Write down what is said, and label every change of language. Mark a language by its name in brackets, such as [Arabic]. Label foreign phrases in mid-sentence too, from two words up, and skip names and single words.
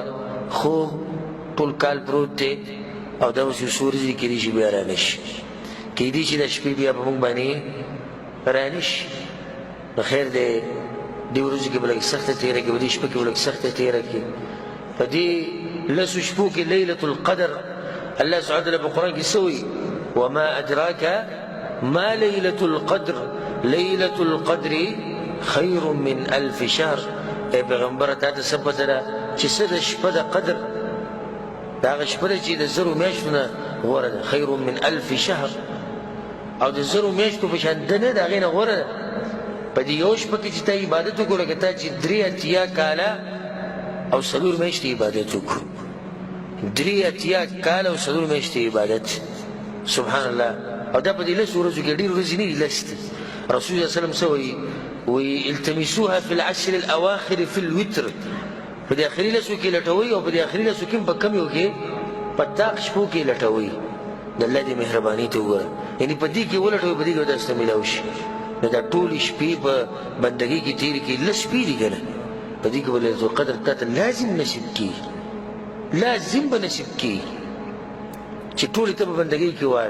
[Pashto] خوب ټول کال پروت دی، او دا اوس یو څو ورځې کېدای شي بیا رانه شي، کېدای شي دا شپې بیا په موږ باندې رانه شي. نو خیر دی دې ورځو کې به لږ سخته تېره کړي، په دې شپه کې به لږ سخته تېره کړي. په دې 10 شپو کې [Arabic] لیلة القدر الله سبحانه وتعالی [Pashto] په قرآن کې څه وایي [Arabic] وما أدراك ما ليلة القدر ليلة القدر خير من 1000 شهر. [Pashto] ای پیغمبره تا ته څه پته ده چې څه د شپه د قدر، دا هغه شپه ده چې د 1000 میاشتو نه غوره ده، [Arabic] خیر من 1000 شهر، [Pashto] او د 1000 میاشتو په شان ده نه، د هغې نه غوره ده. په دې یو شپه کې چې تا عبادت وکړو، لکه تا چې 83 کاله او 4 میاشتې عبادت وکړو، 83 کاله او 4 میاشتې عبادت، [Arabic] سبحان الله. [Pashto] او دا په دې 10 ورځو کې ډېرې ورځې نه دي، لس دي. رسول الله [Arabic] صلی الله علیه وسلم [Pashto] څه وایي وایي [Arabic] التمسوها في العشر الأواخر في الوتر، [Pashto] په دې اخري 10 کې لټوئ، او په دې اخري 10 کې په کمیو کې په طاق شپو کې لټوئ. د الله دې مهرباني ته وګوره، یعنې په دې کې ولټوئ، په دې کې به تاسو ته میلاو شي. نو دا ټولې شپې په بندګۍ کې تېرې کړي، 10 شپې دي که نه، په دې کې به [Arabic] ليلة القدر [Pashto] تا ته لازم نصیب کېږي، لازم به نصیب کېږي چې ټولې ته به بندګۍ کې وایي.